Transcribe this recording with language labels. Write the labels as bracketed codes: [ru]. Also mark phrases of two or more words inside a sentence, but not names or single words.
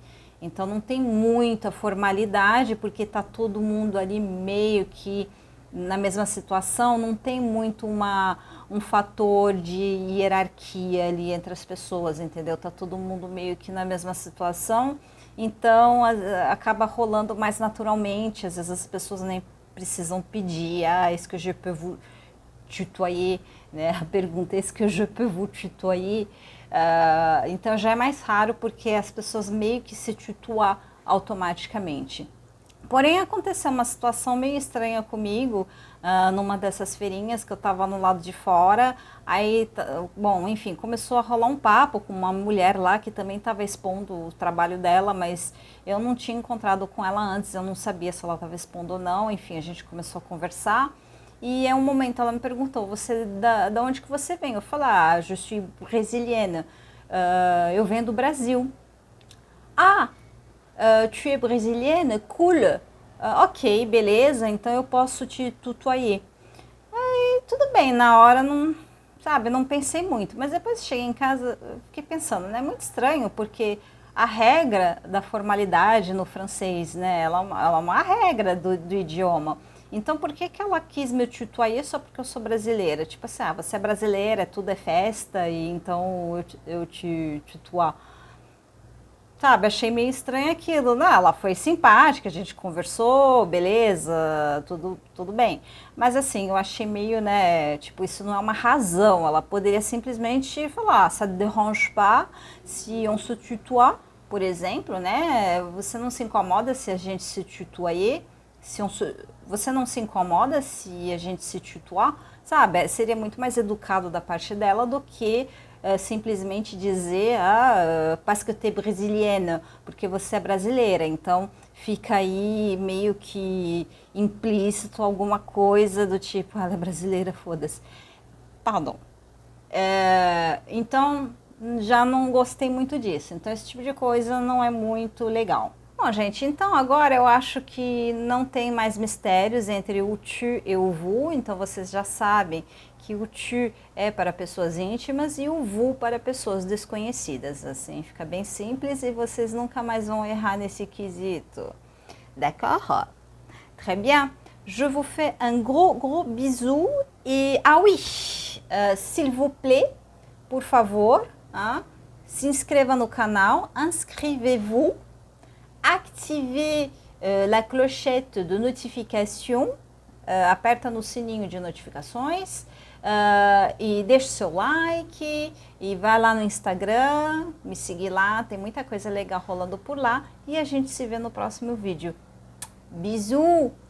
[pt] Então não tem muita formalidade, porque está todo mundo ali meio que na mesma situação, não tem muito um fator de hierarquia ali entre as pessoas, entendeu? Tá todo mundo meio que na mesma situação, então acaba rolando mais naturalmente, às vezes as pessoas nem precisam pedir, [fr] est-ce que je peux vous tutoyer, [pt] né? A pergunta é: [fr] est-ce que je peux vous tutoyer? [pt] Então já é mais raro porque as pessoas meio que se tutuam automaticamente. Porém, aconteceu uma situação meio estranha comigo numa dessas feirinhas que eu estava no lado de fora. Aí, bom, enfim, começou a rolar um papo com uma mulher lá que também estava expondo o trabalho dela, mas eu não tinha encontrado com ela antes, eu não sabia se ela estava expondo ou não. Enfim, a gente começou a conversar. E em um momento ela me perguntou: você da onde que você vem? Eu falei: [fr] je suis brésilienne, [pt] eu venho do Brasil. [fr] Tu es brésilienne? Cool. [pt] Ok, beleza, então eu posso te tutoyer. Aí tudo bem, na hora não, sabe, não pensei muito, mas depois cheguei em casa, fiquei pensando, né? É muito estranho, porque a regra da formalidade no francês, né? Ela é uma regra do idioma. Então, por que ela quis me tutoyer só porque eu sou brasileira? Tipo assim, você é brasileira, tudo é festa, e então eu te tutoar. Sabe, achei meio estranho aquilo. Não, ela foi simpática, a gente conversou, beleza, tudo bem. Mas assim, eu achei meio, né, tipo, isso não é uma razão. Ela poderia simplesmente falar: [fr] ça te dérange pas si on se tutoie, [pt] por exemplo, né? Você não se incomoda se a gente se tutoyer? Você não se incomoda se a gente se tutoar? Sabe, seria muito mais educado da parte dela do que simplesmente dizer: [fr] parce que tu es brésilienne, [pt] porque você é brasileira. Então fica aí meio que implícito alguma coisa do tipo: ela é brasileira, foda-se. Pardon. Então já não gostei muito disso. Então esse tipo de coisa não é muito legal. Bom, gente, então agora eu acho que não tem mais mistérios entre o tu e o vous, então vocês já sabem que o tu é para pessoas íntimas e o vous para pessoas desconhecidas. Assim, fica bem simples e vocês nunca mais vão errar nesse quesito. [fr] D'accord? Très bien. Je vous fais un gros bisou et ah oui, like, s'il vous plaît, [pt] por favor, se inscreva no canal, [fr] inscrevez-vous, activez la clochette de notification, [pt] aperta no sininho de notificações, e deixe seu like, e vai lá no Instagram, me seguir lá, tem muita coisa legal rolando por lá, e a gente se vê no próximo vídeo. Bisous!